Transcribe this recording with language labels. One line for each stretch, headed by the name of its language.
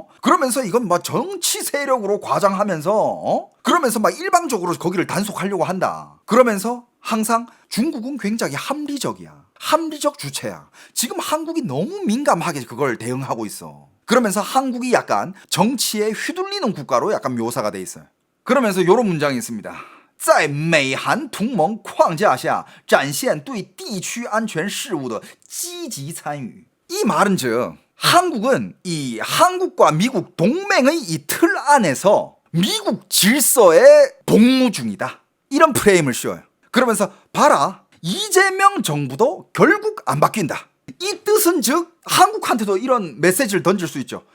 Korean: 그러면서 이건 막 정치 세력으로 과장하면서 그러면서 막 일방적으로 거기를 단속하려고 한다. 그러면서 항상 중국은 굉장히 합리적이야. 합리적 주체야. 지금 한국이 너무 민감하게 그걸 대응하고 있어. 그러면서 한국이 약간 정치에 휘둘리는 국가로 약간 묘사가 돼 있어요. 그러면서 이런 문장이 있습니다.
Chinese: 在美韩同盟框架下展现对地区安全事务的积极参与.
Korean: 이 말은 즉 한국은 이 한국과 미국 동맹의 이 틀 안에서 미국 질서에 복무 중이다. 이런 프레임을 씌워요. 그러면서 봐라, 이재명 정부도 결국 안 바뀐다. 이 뜻은 즉 한국한테도 이런 메시지를 던질 수 있죠.